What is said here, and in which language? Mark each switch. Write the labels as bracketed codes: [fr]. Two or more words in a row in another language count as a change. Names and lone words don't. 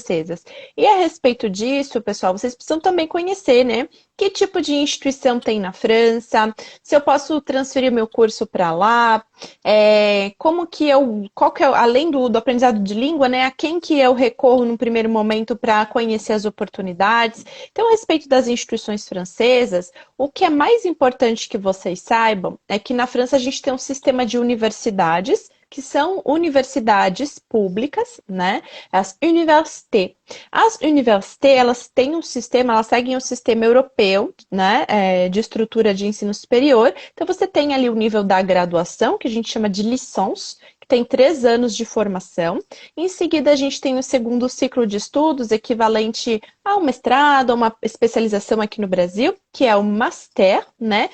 [pt] E a respeito disso, pessoal, vocês precisam também conhecer, né, que tipo de instituição tem na França, se eu posso transferir meu curso para lá, como que qual que é, além do aprendizado de língua, né, a quem que eu recorro no primeiro momento para conhecer as oportunidades. Então, a respeito das instituições francesas, o que é mais importante que vocês saibam é que na França a gente tem um sistema de universidades, que são universidades públicas, né? As universités. As universités, elas têm um sistema, elas seguem o sistema europeu, né? De estrutura de ensino superior. Então, você tem ali o nível da graduação, que a gente chama de licence, que tem 3 anos de formação. Em seguida, a gente tem o segundo ciclo de estudos, equivalente a um mestrado, a uma especialização aqui no Brasil, que é o master, né?